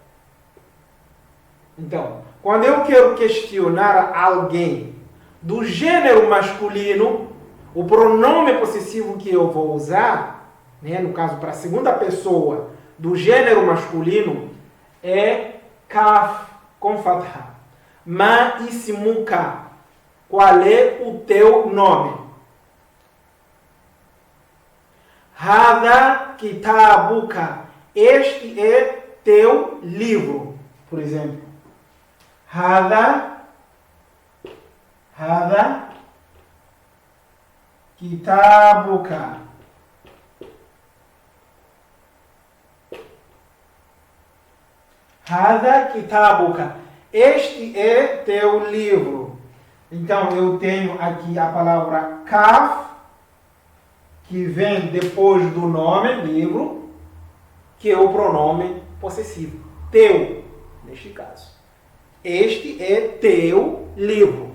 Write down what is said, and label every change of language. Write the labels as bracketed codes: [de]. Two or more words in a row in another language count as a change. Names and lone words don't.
[pt] Então, quando eu quero questionar alguém do gênero masculino, o pronome possessivo que eu vou usar, né, no caso para a segunda pessoa do gênero masculino, é kaf com fatha. [ar] ما اسمك. [pt] Qual é o teu nome? [ar] هذا كتابك. [pt] Este é teu livro, por exemplo. [ar] هذا كتابك. هذا كتابك. [pt] Este é teu livro. Então, eu tenho aqui a palavra kaf, que vem depois do nome, livro, que é o pronome possessivo. Teu, neste caso. Este é teu livro.